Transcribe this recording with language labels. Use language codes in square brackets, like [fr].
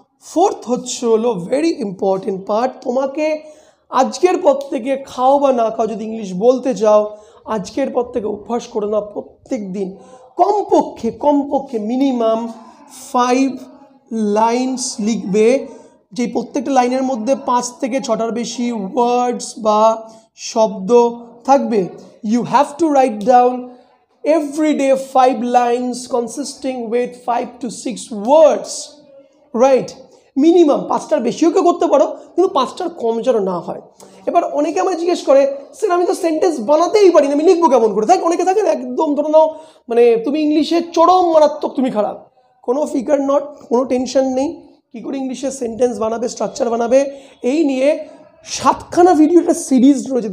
[bn] Fourth হলো very important part. তোমাকে আজকের পর থেকে, খাও বা না খাও, যদি ইংলিশ বলতে চাও, আজকের পর থেকে অভ্যাস করে নাও প্রত্যেক দিন কমপক্ষে মিনিমাম 5 লাইন্স লিখবে, যে প্রত্যেকটা লাইনের মধ্যে 5 থেকে 6টার বেশি ওয়ার্ডস বা শব্দ থাকবে। [en] You have to write down every day 5 lines consisting with 5 to 6 words, right? [bn] Minimum 5টার বেশিও কেউ করতে পারো, কিন্তু 5টার কম যেন না হয়। এবার অনেকে আমায় জিজ্ঞেস করে, স্যার আমি তো সেন্টেন্স বানাতেই পারি না, আমি লিখবো কেমন করে? তাই অনেকে থাকে না একদম ধরে নাও মানে তুমি ইংলিশে চরম মারাত্মক তুমি খারাপ, কোনো ফিগার নট, কোনো টেনশন নেই। কী করে ইংলিশে সেন্টেন্স বানাবে, স্ট্রাকচার বানাবে, এই নিয়ে 7খানা ভিডিও একটা সিরিজ রয়েছে।